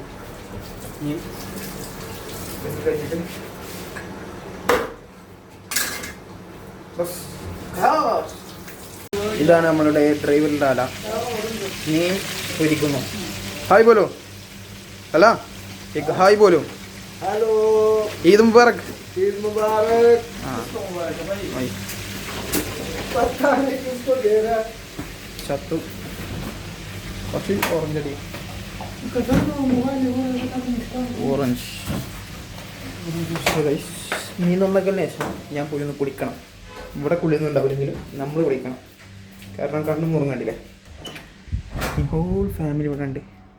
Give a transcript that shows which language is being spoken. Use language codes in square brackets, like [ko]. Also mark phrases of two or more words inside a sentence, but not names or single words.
[ml] ഇനി ഇത് കഴിഞ്ഞിട്ട് ഇതാണ് നമ്മളുടെ ഡ്രൈവറിൻ്റെ ആല. മീൻ പൊരിക്കുന്നു. [hi] हाय बोलो. അല്ല एक हाय बोलो. हेलो, ईद मुबारक. ईद मुबारक. हाँ भाई पता नहीं किसको दे रहा है. छत्तू कॉफी ऑरेंज अड़ी ഓറഞ്ച്. [ml] മീൻ നന്നാക്കലിന് ശേഷം ഞാൻ പോയി ഒന്ന് കുളിക്കണം. ഇവിടെ കുളിയൊന്നുണ്ടാവില്ലെങ്കിലും നമ്മൾ കുളിക്കണം. കാരണം കണ്ണും മുറും കണ്ടില്ലേ. ഈ [en] whole family [ml] ഇവിടെ ഉണ്ട്.